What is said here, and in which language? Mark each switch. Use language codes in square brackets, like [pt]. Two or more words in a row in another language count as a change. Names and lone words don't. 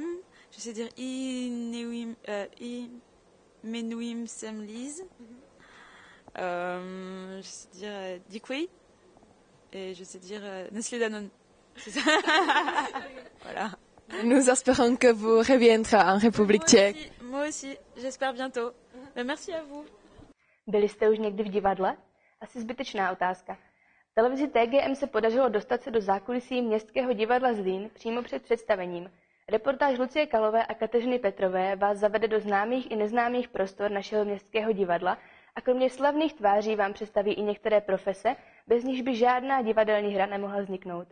[fr] Je sais dire Menuim Semliz. Je sais dire Dikwi. Et je sais dire Nestlé Danone. C'est ça. Voilà. Nous espérons que vous reviendrez en République tchèque. Moi aussi, j'espère bientôt. Merci à vous. [cs] Byli jste už někdy v divadle? Asi zbytečná otázka. V televizi TGM se podařilo dostat se do zákulisí Městského divadla Zlín přímo před představením. Reportáž Lucie Kalové a Kateřiny Petrové vás zavede do známých i neznámých prostor našeho Městského divadla a kromě slavných tváří vám představí i některé profese, bez nichž by žádná divadelní hra nemohla vzniknout.